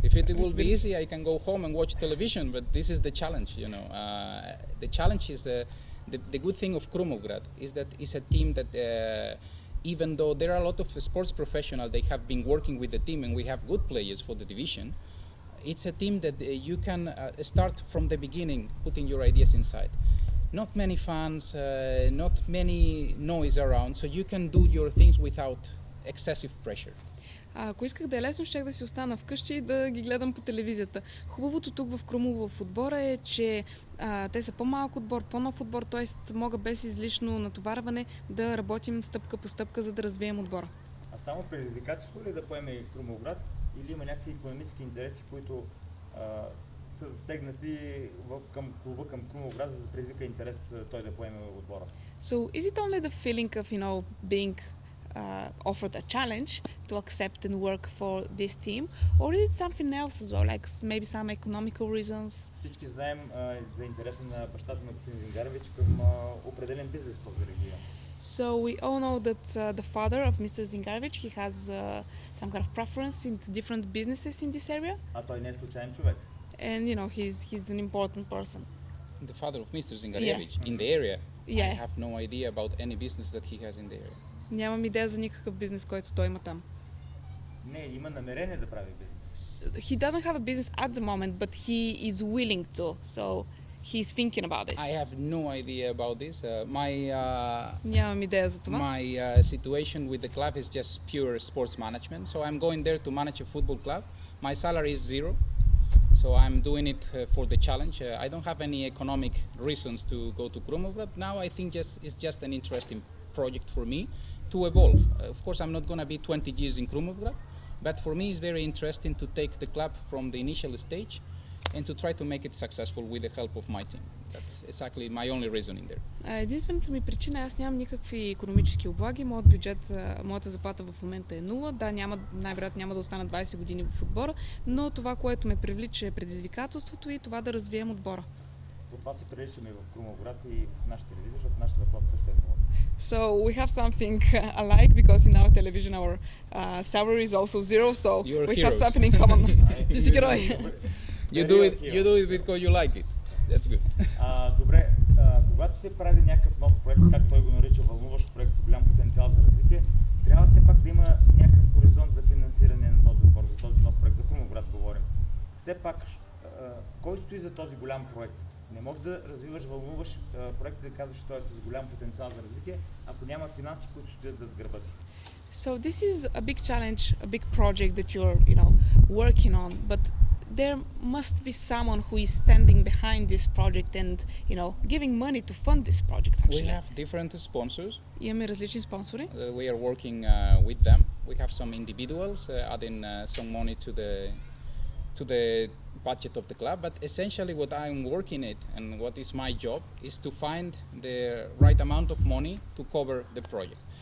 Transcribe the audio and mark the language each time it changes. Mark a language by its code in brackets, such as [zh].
[en] If it will be easy, I can go home and watch television, but this is the challenge, The challenge is the good thing of Krumovgrad is that it's a team that even though there are a lot of sports professionals, they have been working with the team and we have good players for the division. It's a team that you can start from the beginning, putting your ideas inside. Not many fans, not many noise around, so you can do your things without excessive pressure. [bg] Ако исках да е лесно, щях да си остана вкъщи и да ги гледам по телевизията. Хубавото тук в Крумово в отбора е, че те са по-малък отбор, по-нов отбор, т.е. мога без излишно натоварване да работим стъпка по стъпка, за да развием отбора. А само предизвикателство ли да поеме Крумовград или има някакви икономически интереси, които са засегнати към клуба, към Крумовград, за да предизвика интерес той да поеме отбора? [en] So is it only the feeling of being offered a challenge to accept and work for this team, or is it something else as well, like maybe some economical reasons? [bg] Всички знаем за интереса на бащата на господин Зингаревич към определен бизнес в този регион. [en] So we all know that the father of Mr. Zingarevich, he has some kind of preference into different businesses in this area. [bg] А той не е случайен човек. [en] And he's an important person. The father of Mr. Zingarevich in the area. Yeah. I have no idea about any business that he has in the area. [bg] Нямам идея за никакъв бизнес, който той има там. Не, има намерение да прави бизнес. [en] He doesn't have a business at the moment, but he is willing to, so he's thinking about this. I have no idea about this. [bg] Нямам идея за това. [en] My situation with the club is just pure sports management. So I'm going there to manage a football club. My salary is zero. So I'm doing it for the challenge. I don't have any economic reasons to go to Krumovgrad. Now I think it's just an interesting project for me to evolve. Of course, I'm not going to be 20 years in Krumovgrad, but for me it's very interesting to take the club from the initial stage and to try to make it successful with the help of my team. That's exactly my only reasoning there. [bg] Единствената ми причина, аз нямам никакви икономически облаги, моят бюджет, моята заплата в момента е 0. Да, най-вероятно няма да остана 20 години в отбора, но това, което ме привлича е предизвикателството и това да развием отбора. По това се приличаме в Крумовград и в нашата телевизия, защото нашата заплата също е 0. [en] So we have something alike because in our television our salary is also 0, so we have something in common. [bg] Ти си герой. [en] You do it because you like it. That's good. [bg] Добре, когато се прави някакъв нов проект, как той го нарича вълнуващ проект с голям потенциал за развитие, трябва все пак да има някакъв хоризонт за финансиране на този отбор, за този нов проект, за Крумовград говорим. Все пак, кой стои за този голям проект? Не можеш да развиваш вълнуващ проект и да казваш, че той е с голям потенциал за развитие, ако няма финанси, които стоят зад гърба ти. [en] So this is a big challenge, a big project that you're, working on, but there must be someone who is standing behind this project and, giving money to fund this project, We actually. have different sponsors. [bg] Имаме различни спонсори. [en] We are working with them. We have some individuals adding some money to the budget of the club, but essentially what I'm working at and what is my job is to find the right amount of money to cover the project.